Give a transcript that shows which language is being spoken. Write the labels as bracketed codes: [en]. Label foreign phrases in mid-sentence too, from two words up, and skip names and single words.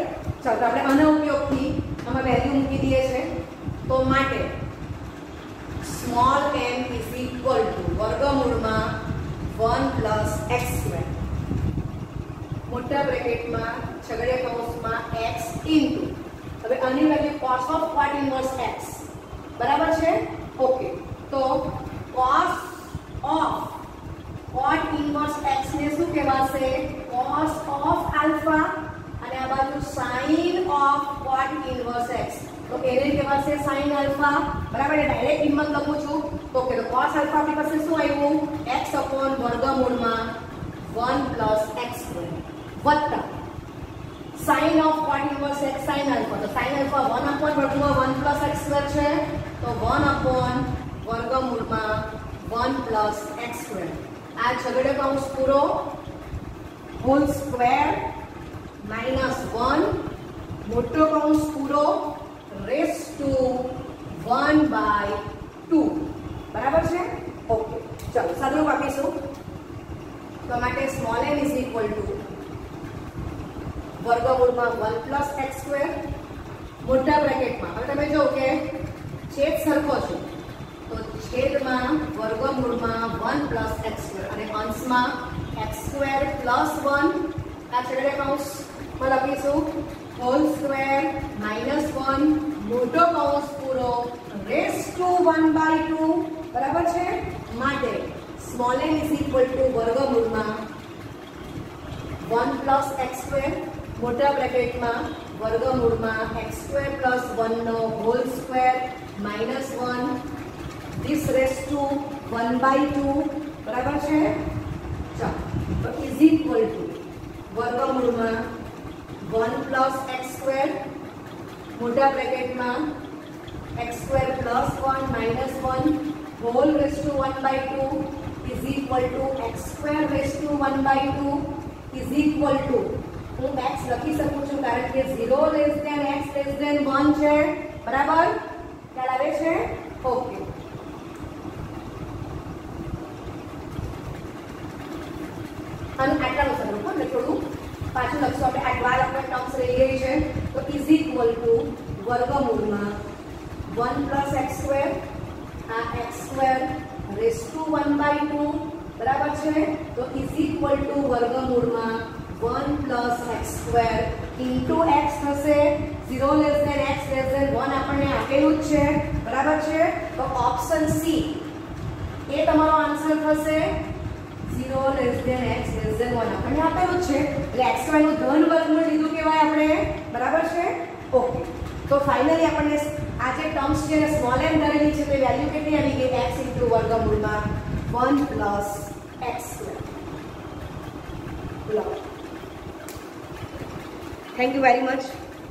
[gu] ચાલો આપણે આના ઉપયોગથી આમાં વેલ્યુ મૂકી દઈએ છે. તો માટે સ્મોલ m [en] is equal to [gu] વર્ગમૂળમાં [en] 1 plus x square [gu] મોટા બ્રેકેટમાં છગડીયા કૌંસમાં [en] x into [gu] હવે આની વેલ્યુ [en] cos of cot inverse x. [gu] બરાબર છે? ઓકે. તો [en] cos of cot inverse x [gu] ને શું કહેવાશે? [en] cos of alpha [gu] અને આ બાજુ [en] sin of cot inverse x [gu] તો એને કહેવાશે [en] sin alpha. બરાબર? [gu] ડાયરેક્ટ કિંમત લખું છું તો કે cos alpha આપણી પાસે શું આવ્યું? [en] x upon [gu] વર્ગમૂળમાં [en] 1 plus x square વત્તા sin of cot inverse x sin alpha તો sin alpha 1 upon વર્ગમૂળમાં 1 plus x square છે તો 1 upon વર્ગમૂળમાં 1 plus x square. [gu] આ છગડીયો કૌંસ પૂરો [en] whole square -1 [gu] મોટો કૌંસ પૂરો [en] raise to 1/2. [gu] બરાબર છે? ઓકે. ચાલો સાદુરૂપ આપીશું. તો માટે સ્મોલ m [en] is equal to [gu] વર્ગમૂળમાં [en] 1 plus x square [gu] મોટા બ્રેકેટમાં હવે તમે જો કે છેદ સરખો છે તો છેદમાં વર્ગમૂળમાં [en] 1 plus x square [gu] અને અંશમાં [en] x square plus 1 [gu] આ છેદીયા કૌંસમાં લખીશું [en] whole square -1 [gu] મોટો કૌંસ પૂરો [en] raise to 1/2. [gu] બરાબર છે? માટે સ્મોલ m [en] is equal to [gu] વર્ગમૂળમાં [en] 1 plus x square [gu] મોટા બ્રેકેટમાં વર્ગમૂળમાં [en] x square plus 1 [gu] નો [en] whole square -1 this raised to 1/2. [gu] બરાબર છે? ચાલો તો [en] is equal to [gu] વર્ગમૂળમાં [en] 1 plus x square [gu] મોટા બ્રેકેટમાં [en] x square plus 1 -1 whole raised to 1/2 is equal to x square raised to 1/2 is equal to [gu] હું x લખી શકું છું કારણ કે [en] 0 less than x less than 1 [gu] છે. બરાબર? ખ્યાલ આવે છે? ઓકે. અને આટલાનું સ્વરૂપ એટલે થોડું પાછું લખશું આપણે. આ 12 આપણે ટર્મ્સ રહી ગઈ છે તો [en] is equal to [gu] વર્ગમૂળમાં [en] 1 plus x square [gu] આ [en] x square raised to 1/2. [gu] બરાબર છે? તો [en] is equal to [gu] વર્ગમૂળમાં [en] 1 plus x square into x [gu] થશે. [en] 0 less than x less than 1 [gu] આપણને આપેલું જ છે. બરાબર છે? તો ઓપ્શન સી એ તમારો આન્સર થશે. [en] 0 less than x less than 1 [gu] આપણને આપેલું છે એટલે [en] x square [gu] નું ધન વર્ગમૂળ લીધું કહેવાય આપણે. બરાબર છે? ઓકે. તો ફાઇનલી આપણને આ જે ટર્મ્સ છે [en] small m [gu] ધરેલી છે તે વેલ્યુ કેટલી આવી ગઈ? [en] x into [gu] વર્ગમૂળમાં [en] 1 plus x square. [gu] લો. [en] Thank you very much.